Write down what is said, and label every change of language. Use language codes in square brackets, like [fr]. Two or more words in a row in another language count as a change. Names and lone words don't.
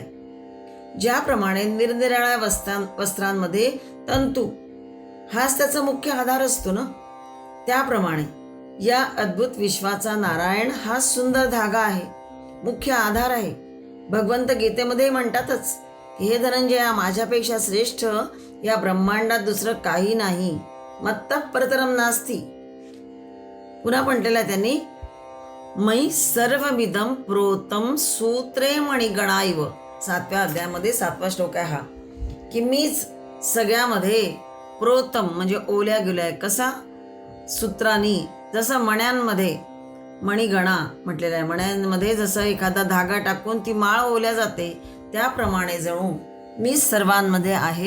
[mr] ज्याप्रमाणे निरनिराळ्या वस्त्रांमध्ये तंतू हाच त्याचा मुख्य आधार असतो ना, त्याप्रमाणे या अद्भुत विश्वाचा नारायण हा सुंदर धागा आहे, मुख्य आधार आहे. भगवंत गीतेमध्ये म्हणतातच, हे धनंजया, माझ्यापेक्षा श्रेष्ठ या ब्रह्मांडात दुसरं काही नाही. [sa] मत्तः परतरम नास्ति. [mr] पुन्हा म्हटलेलं आहे त्यांनी, [sa] मयि सर्वमिदं प्रोतम सूत्रे मणिगणाइव. [mr] 7व्या अध्यायामध्ये 7वा श्लोक आहे हा, की मीच सगळ्यामध्ये प्रोतम म्हणजे ओल्या गेलाय. कसा? सूत्रांनी. जसं मण्यांमध्ये मणिगणा म्हटलेला आहे, मण्यांमध्ये जसं एखादा धागा टाकून ती माळ ओल्या जाते, त्याप्रमाणे जणू मी सर्वांमध्ये आहे.